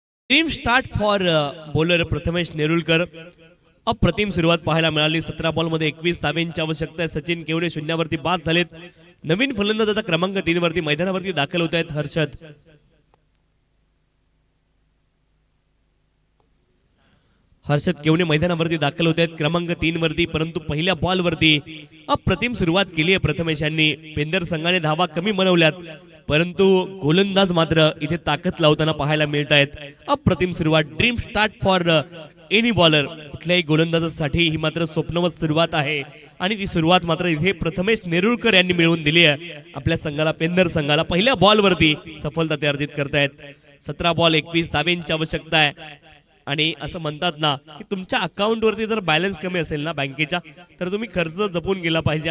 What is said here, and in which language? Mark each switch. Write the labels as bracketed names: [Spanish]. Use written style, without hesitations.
[English] Team start for bowler Prathamesh Nerulkar. [Marathi] अप्रतिम सुरुवात पाहायला मिळाली. 17 बॉल मध्ये 21 धाब्यांची आवश्यकता आहे. सचिन केवणे शून्यावरती बाद झालेत. नवीन फलंदाज आता क्रमांक 3 वरती मैदानावरती दाखल होत आहेत. हर्षद केवणे मैदानावरती दाखल होत आहेत क्रमांक 3 वरती. परंतु पहिल्या बॉल वरती अप्रतिम सुरुवात केली आहे प्रथमेश यांनी. पेंदर संघाने धावा कमी बनवल्यात, परंतु गोलंदाज मात्र इथे ताकद लावताना पाहायला मिळत आहेत. अप्रतिम सुरुवात. [English] Dream start for any bowler. [Marathi] कुठल्याही गोलंदाजासाठी ही मात्र स्वप्नवत सुरुवात आहे आणि ती सुरुवात मात्र इथे प्रथमेश नेरुळकर यांनी मिळवून दिली आहे आपल्या संघाला, पेंदर संघाला. पहिल्या बॉल वरती सफलता ते अर्जित करतायत. 17 बॉल 21 धाब्यांची आवश्यकता आहे. आणि असं म्हणतात ना की तुमच्या अकाउंट वरती जर बॅलन्स कमी असेल ना बँकेच्या, तर तुम्ही खर्च जपून गेला पाहिजे.